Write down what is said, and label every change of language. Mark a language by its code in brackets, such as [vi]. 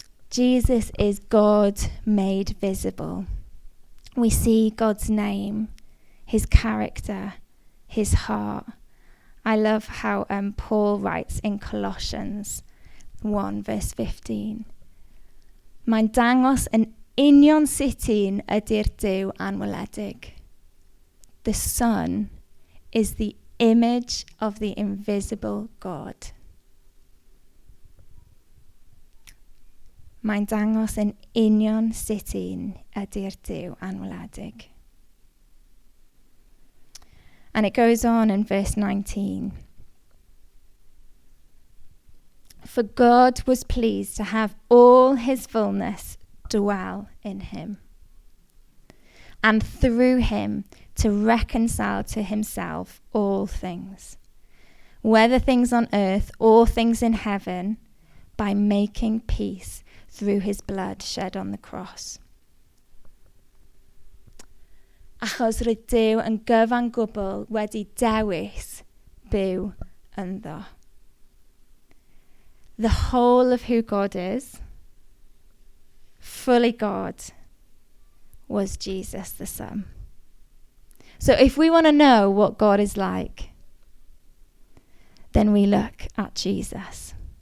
[en] Jesus is God made visible. We see God's name, his character, his heart. I love how Paul writes in Colossians 1 verse 15. [cy] Mae'n dangos yn union sut un ydy'r Dduw anweledig. [en] The Son is the image of the invisible God. [cy] Mae'n dangos yn union sut un ydy'r Dduw anweledig. [en] And it goes on in verse 19. For God was pleased to have all his fullness dwell in him, and through him to reconcile to himself all things, whether things on earth or things in heaven, by making peace through his blood shed on the cross. [cy] Achos roedd Dduw yn gyfan gwbl wedi dewis byw ynddo. [en] The whole of who God is, fully God, was Jesus the Son. So if we want to know what God is like, then we look at Jesus.